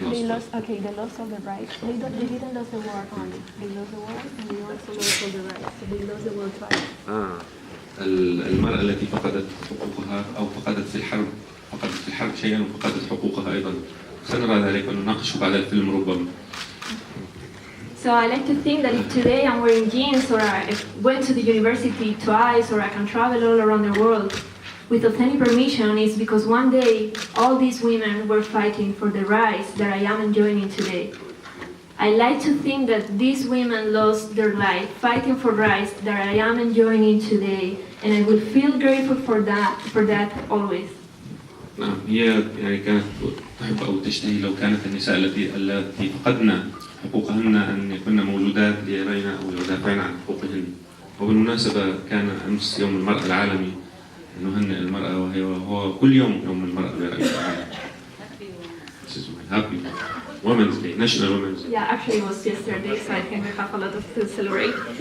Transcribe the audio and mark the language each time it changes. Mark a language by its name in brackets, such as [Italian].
[English] They lost all the rights. They didn't lose the war only. They lost the war and they also lost all the rights. So they lost the war twice. [Arabic] المرأة التي فقدت حقوقها أو فقدت في الحرب شيئا وفقدت حقوقها أيضا. سنرى ذلك ونناقشه بعد الفيلم ربما. [English] So I like to think that if today I'm wearing jeans or I went to the university twice or I can travel all around the world without any permission, it's because one day all these women were fighting for the rights that I am enjoying today. I like to think that these women lost their life fighting for rights that I am enjoying today, and I will feel grateful for that always. [Arabic] نعم، هي يعني كانت تحب أو تشتهي لو كانت النساء التي فقدنا حقوقهن أن يكون موجودات ليرين أو يدافعن عن حقوقهن. وبالمناسبة كان أمس يوم المرأة العالمي، نهنئ المرأة وهو كل يوم المرأة العالمي. [English] Happy Women's Day, National Women's Day. Yeah, actually it was yesterday, so I think we have a lot to celebrate.